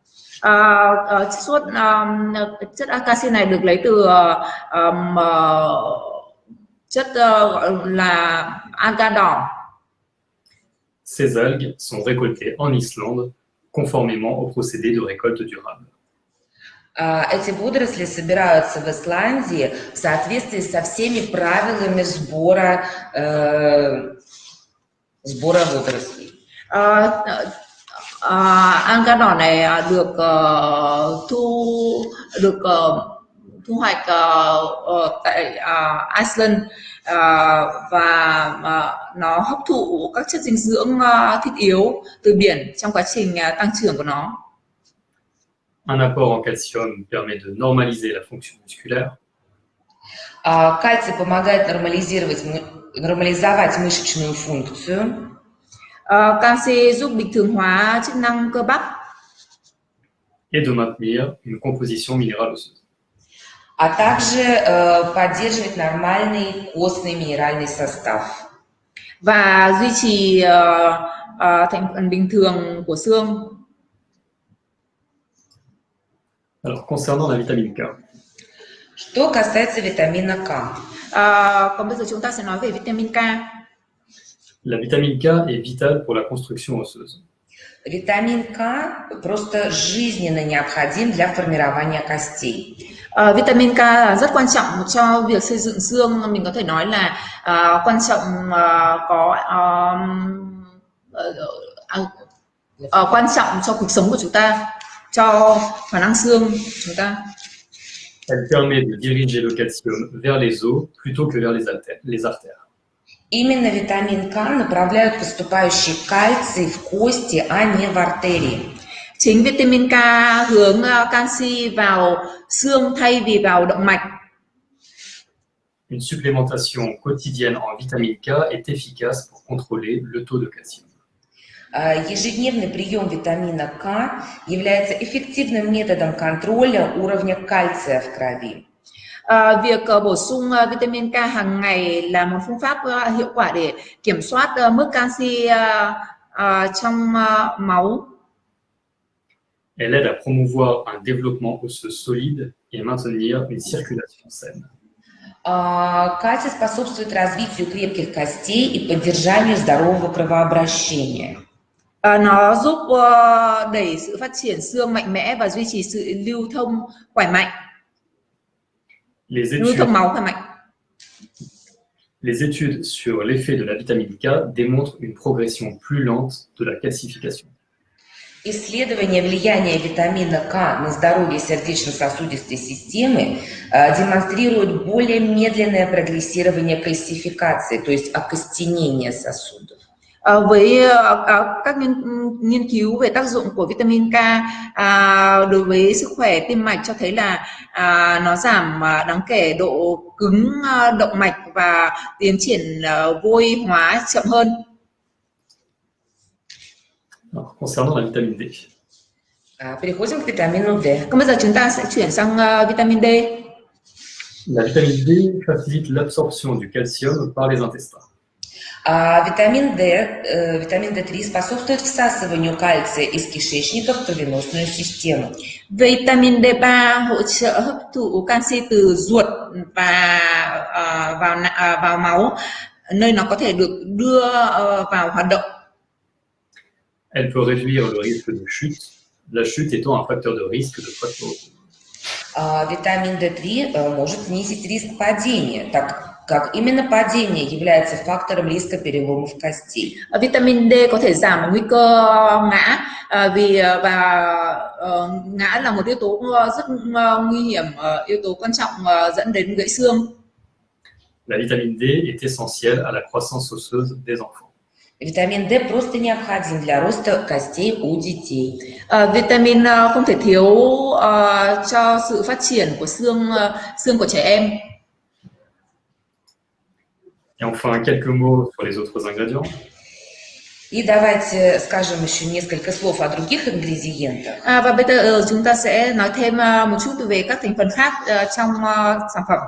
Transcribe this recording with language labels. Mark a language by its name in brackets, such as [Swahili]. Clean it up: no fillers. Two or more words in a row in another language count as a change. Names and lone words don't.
[Vietnamese] Chất canxi này được lấy từ chất là alga đỏ. [French] Ces algues sont récoltées en Islande conformément au procédé de récolte durable. [Russian] Эти водоросли собираются в Исландии в соответствии со всеми правилами сбора водорослей. [Vietnamese] Alga đỏ này được thu hoạch tại Iceland và nó hấp thụ các chất dinh dưỡng thiết yếu từ biển trong quá trình tăng trưởng của nó. [French] Un apport en calcium permet de normaliser la fonction musculaire. [Russian] Кальций помогает нормализовать мышечную функцию. [Vietnamese] Canxi giúp bình thường hóa chức năng cơ bắp [French] et de maintenir une composition minérale osseuse. [Russian] а также поддерживать нормальный костный минеральный состав. [Vietnamese] và duy trì thành phần bình thường của xương. [French] Alors, concernant la vitamine K, [Russian] Что касается витамина К. [Vietnamese] Còn bây giờ chúng ta sẽ nói về vitamin K. [French] la vitamine K est vitale pour la construction osseuse. [Russian] Витамин К просто жизненно необходим для формирования костей. [Vietnamese] Vitamin K rất quan trọng cho việc xây dựng xương. Mình có thể nói là quan trọng quan trọng cho cuộc sống của chúng ta, cho khả năng xương của chúng ta. [French] Elle permet de diriger le calcium vers les os plutôt que vers les artères. [Russian] Именно витамин К направляет поступающий кальций в кости, а не в артерии. [Vietnamese] Chính vitamin K hướng canxi vào xương thay vì vào động mạch. [French] Une supplémentation quotidienne en vitamine K est efficace pour contrôler le taux de calcium. [Russian] Ежедневный прием витамина К является эффективным методом контроля уровня кальция в крови. [Vietnamese] Việc bổ sung vitamin K hàng ngày là một phương pháp hiệu quả để kiểm soát mức canxi trong máu. [French] Elle aide à promouvoir un développement osseux solide et maintenir une circulation saine. [Russian] Кальций способствует развитию крепких костей и поддержанию здорового кровообращения. [Vietnamese] Nó giúp đẩy sự phát triển xương mạnh mẽ và duy trì sự lưu thông khỏe mạnh. Lưu thông máu khỏe mạnh. [French] Les études sur l'effet de la vitamine K démontrent une progression plus lente de la calcification. [Russian] Исследования влияния витамина К на здоровье сердечно-сосудистой системы демонстрируют более медленное прогрессирование кальцификации, то есть окостенение сосудов. [Vietnamese] Với các nghiên cứu về tác dụng của vitamin K đối với sức khỏe tim mạch cho thấy là nó giảm đáng kể độ cứng động mạch và tiến triển vôi hóa chậm hơn. [French] Alors, concernant la vitamine D. [Russian] Переходим к витамину D. [Vietnamese] Còn bây giờ chúng ta sẽ chuyển sang vitamin D. [French] La vitamine D facilite l'absorption du calcium par les intestins. [Russian] Витамин D3 способствует всасыванию кальция из кишечника в кровеносную систему. [Vietnamese] Vitamin D3 hỗ trợ hấp thụ canxi từ ruột và vào máu, nơi nó có thể được đưa vào hoạt động. [French] Elle peut réduire le risque de chute, la chute étant un facteur de risque de fracture. [Russian] Витамин D3 может снизить риск падения, так как именно падение является фактором риска переломов костей. [Vietnamese] Vitamin D có thể giảm nguy cơ ngã vì ngã là một yếu tố rất nguy hiểm, yếu tố quan trọng dẫn đến gãy xương. [French] La vitamine D est essentielle à la croissance osseuse des enfants. [Russian] Витамин D просто необходим для роста костей у детей. [Vietnamese] Vitamin không thể thiếu cho sự phát triển của xương của trẻ em. [French] Et enfin, quelques mots sur les autres ingrédients. [Russian] И давайте скажем еще несколько слов о других ингредиентах. [Vietnamese] Và bây giờ chúng ta sẽ nói thêm một chút về các thành phần khác trong sản phẩm.